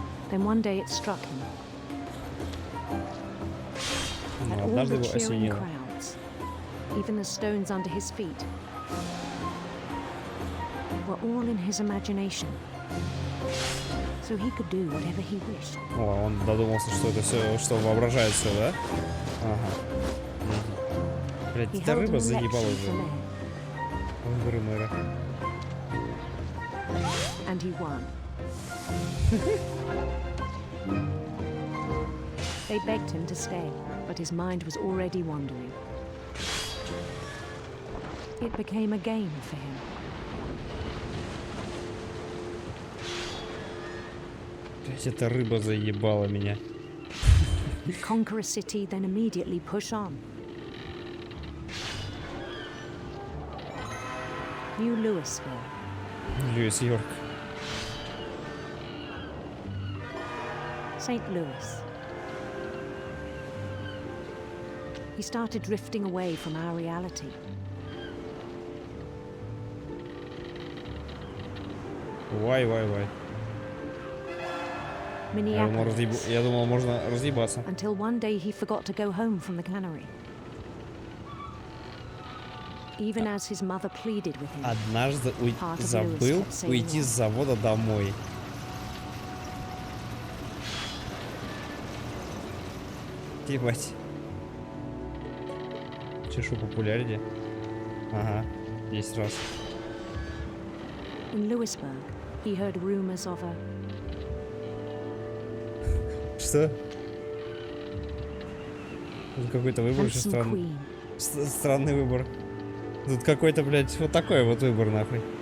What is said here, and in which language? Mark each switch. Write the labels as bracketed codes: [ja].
[en] Then one day it struck him. That all the cheering crowds, even the stones under his feet, were all in his imagination. So he could do whatever he wished. [ru] О, он додумался, что это все, что воображает все, да? Ага. Блядь, эта рыба заебала уже. Выборы мэра. [en] And he won. They begged him to stay, but his mind was already wandering. It became a game for him. [ru] Блядь, эта рыба заебала меня. [en] Conquer a city, then immediately push on. New Louisville. [ru] Льюис Йорк. [en] St. Louis. He started drifting away from our reality. Why? Minneapolis. [ru] Я думал, можно разъебаться. [en] Until one day he forgot to go home from the cannery. Even as his mother pleaded with him. [ru] Однажды забыл уйти с завода домой. Ебать. Чешу популярнее. Ага, 10 раз. [en] In Lewisburg, he heard rumors of a... [ru] Что? Тут какой-то выбор очень странный. Странный выбор. Тут какой-то, блядь, вот такой вот выбор, нахуй.